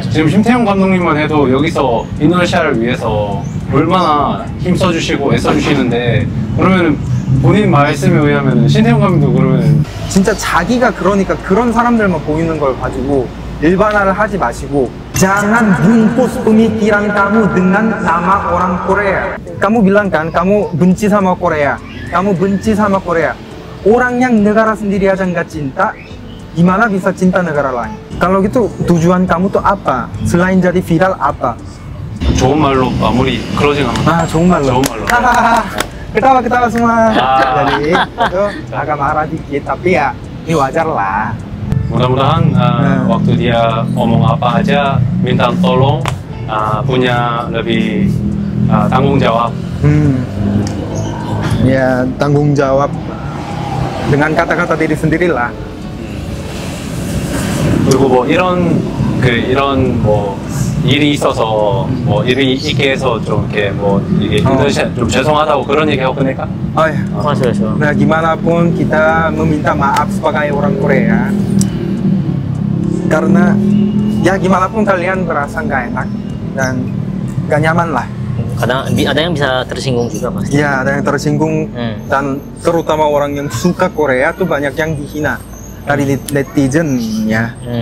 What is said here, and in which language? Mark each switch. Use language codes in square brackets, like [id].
[ko] 지금 심태형 감독님만 해도 여기서 인도네시아를 위해서 얼마나 힘써주시고 애써주시는데 그러면 본인 말씀에 의하면 심태형 감독도 그러면 진짜 자기가 그러니까 그런 사람들만 보이는 걸 가지고 일반화를 하지 마시고 [id] jangan bungkus pemikiran kamu dengan nama orang Korea. Kamu bilang kan, kamu benci sama Korea. Kamu benci sama Korea. Orang yang negara sendiri aja nggak cinta, gimana bisa cinta negara lain? Kalau gitu tujuan kamu tuh apa? Selain jadi viral apa? [ko] 좋은 말로 마무리 클로징 한번 Ah, 좋은 말로. 좋은 말로. [id] Ketawa-ketawa semua. Ah. Jadi itu agak marah dikit, tapi ya ini wajar lah. mudah-mudahan waktu dia ngomong apa aja minta tolong punya lebih tanggung jawab. Ya tanggung jawab dengan kata-kata diri sendirilah. [ko] 그리고 뭐 이런 뭐 일이 있어서 뭐 일이 있게 해서 좀 이렇게 뭐 이게 인도네시아 좀 죄송하다고 그런 얘기 하고 끝낼까? [id] Oh ya. [ko] 맞아요. [id] Nah gimana pun kita meminta maaf sebagai orang Korea karena ya gimana pun kalian berasa nggak enak dan nggak nyaman lah. Kadang ada yang bisa tersinggung juga pasti. Ya ada yang tersinggung dan terutama orang yang suka Korea tuh banyak yang dihina dari netizen ya.